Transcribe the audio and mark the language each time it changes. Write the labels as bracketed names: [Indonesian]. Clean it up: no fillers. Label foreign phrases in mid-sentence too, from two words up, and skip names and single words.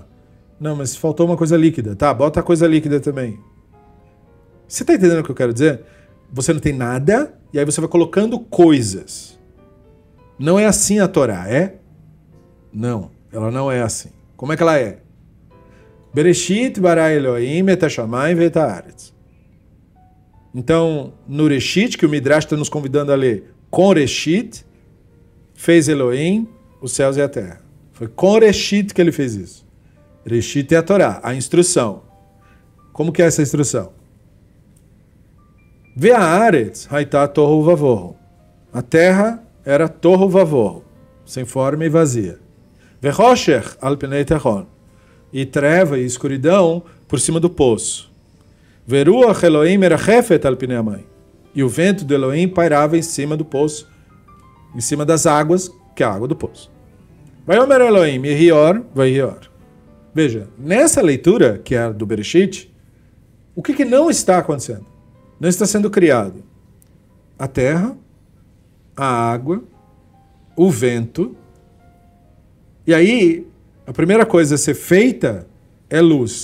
[Portuguese] Não, mas faltou uma coisa líquida. Tá, bota a coisa líquida também. Você tá entendendo o que eu quero dizer? Você não tem nada e aí você vai colocando coisas. Não é assim a Torá, é? Não. Ela não é assim. Como é que ela é? [Hebrew] בראשית ברא אלהים את השמים ואת הארץ. [Portuguese] Então, no Reshit, que o Midrash está nos convidando a ler, com Reshit, fez Elohim, os céus e a terra. Foi com Reshit que ele fez isso. Reshit é a Torá, a instrução. Como que é essa instrução? [Hebrew] והארץ היתה תהו ובהו. [Portuguese] A terra era [Hebrew] תהו ובהו, [Portuguese] sem forma e vazia. [Hebrew] וחושך על פני תהום. [Portuguese] E treva e escuridão por cima do poço. [Hebrew] ורוח אלהים מרחפת על פני המים. [Portuguese] E o vento de Elohim pairava em cima do poço, em cima das águas, que é a água do poço. [Hebrew] ויאמר אלהים יהי אור ויהי אור. [Portuguese] Veja, nessa leitura, que é a do Bereshit, o que não está acontecendo? Não está sendo criado a terra, a água, o vento. E aí, a primeira coisa a ser feita é luz.